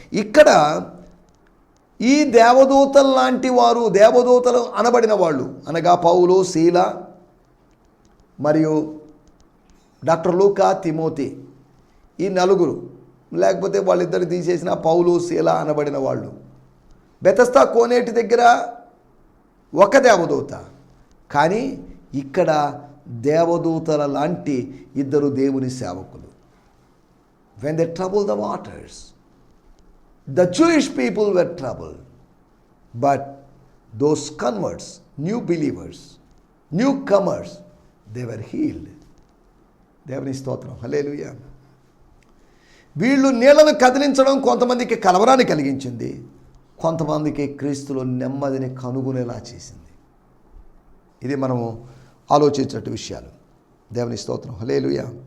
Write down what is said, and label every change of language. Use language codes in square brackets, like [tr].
[te] ఇక్కడ ఈ దేవదూతలు లాంటి వారు, దేవదూతలు అనబడిన వాళ్ళు, అనగా పౌలు, శీల మరియు డాక్టర్ లూకా, తిమోతి, ఈ నలుగురు, లేకపోతే వాళ్ళిద్దరు తీసేసిన పౌలు, శీల అనబడిన వాళ్ళు బెతెస్దా కోనేటి దగ్గర ఒక దేవదూత. కానీ ఇక్కడ దేవదూతల లాంటి ఇద్దరు దేవుని సేవకులు. [en] when they trouble the waters, the Jewish people were troubled, but those converts, new believers, newcomers, they were healed. [te] దేవుని స్తోత్రం, హల్లెలూయా. వీళ్ళు నీళ్లను కదిలించడం కొంతమందికి కలవరాన్ని కలిగించింది, కొంతమందికి క్రీస్తులో నెమ్మదిని కనుగొనేలా చేసింది. ఇది మనము ఆలోచించే విషయాలు. దేవుని స్తోత్రం, హల్లెలూయా.